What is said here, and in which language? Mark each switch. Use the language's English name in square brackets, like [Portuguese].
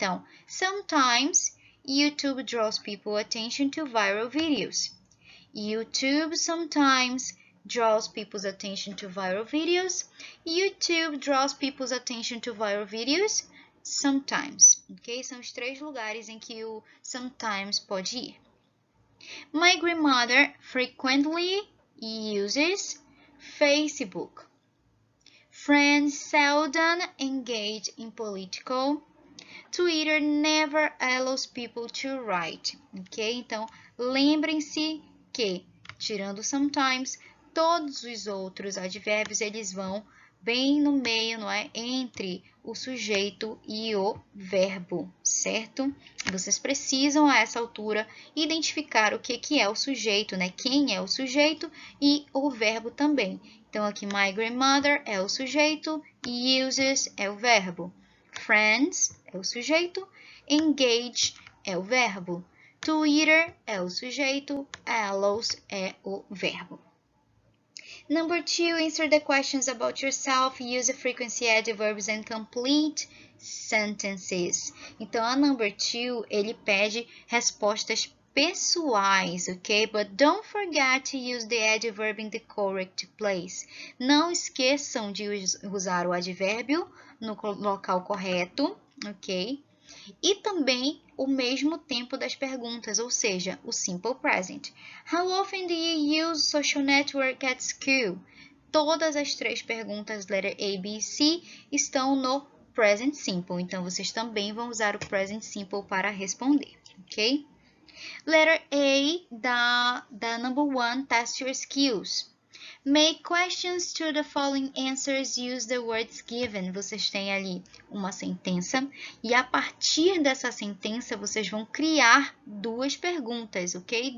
[English] Então, sometimes YouTube draws people attention to viral videos. YouTube sometimes draws people's attention to viral videos. YouTube draws people's attention to viral videos sometimes. Ok? [Portuguese] São os 3 lugares em que o sometimes pode ir. [English] My grandmother frequently uses Facebook. Friends seldom engage in political. Twitter never allows people to write, ok? [Portuguese] Então, lembrem-se que, tirando sometimes, todos os outros advérbios, eles vão bem no meio, não é? Entre o sujeito e o verbo, certo? Vocês precisam, a essa altura, identificar o que é o sujeito, né? Quem é o sujeito e o verbo também. Então, aqui, my grandmother é o sujeito e uses é o verbo. Friends é o sujeito, engage é o verbo, Twitter é o sujeito, allows é o verbo. [English] Number 2, answer the questions about yourself, use frequency adverbs and complete sentences. [Portuguese] Então, a number 2, ele pede respostas pessoais, ok? [English] But don't forget to use the adverb in the correct place. [Portuguese] Não esqueçam de usar o advérbio no local correto, ok? E também o mesmo tempo das perguntas, ou seja, o simple present. [English] How often do you use social network at school? [Portuguese] Todas as 3 perguntas, letter A, B e C, estão no present simple. Então, vocês também vão usar o present simple para responder, ok? [English] Letter A da number 1, test your skills. Make questions to the following answers, use the words given. [Portuguese] Vocês têm ali uma sentença e a partir dessa sentença vocês vão criar 2 perguntas, ok?